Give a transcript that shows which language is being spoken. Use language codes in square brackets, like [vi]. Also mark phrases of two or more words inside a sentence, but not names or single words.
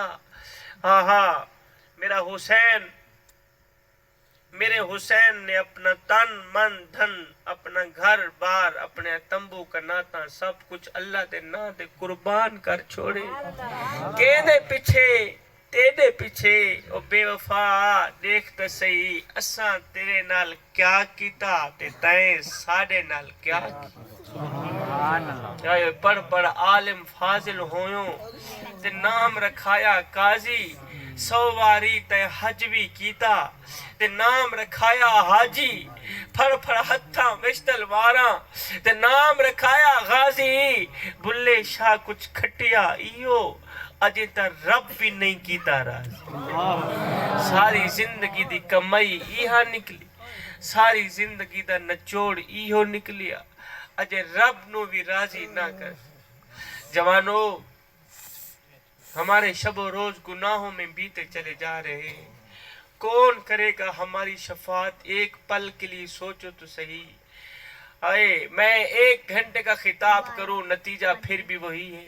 [ur] ہاں ہاں میرے حسین نے اپنا تن من دھن، اپنا گھر بار، اپنے تمبو کا ناتا سب کچھ اللہ دے نا دے قربان کر چھوڑے. [pa] کہنے پیچھے تیرے پیچھے او بے وفا دیکھ تے سہی، اساں تیرے نال کیا کیتا تے تائیں ساڑے نال کیا کیتا. پڑھ عالم فاضل ہویوں تے نام رکھایا قاضی، 100 واری تے حج بھی کیتا تے نام رکھایا حاجی. پھڑ ہتھاں وچ تلواراں تے نام رکھایا غازی. بلے شاہ کچھ کھٹیا ایو اجے تا رب بھی نہیں کیتا راضی. ساری زندگی دی کمائی ایہا نکلی، ساری زندگی دا نچوڑ ایہو نکلیا، اجے رب نو بھی راضی نہ کر. [ur] جوانو، ہمارے شب و روز گناہوں میں بیتے چلے جا رہے ہیں. کون کرے گا ہماری شفاعت؟ ایک پل کے لیے سوچو تو صحیح. میں 1 گھنٹے کا خطاب کروں، نتیجہ پھر بھی وہی ہے.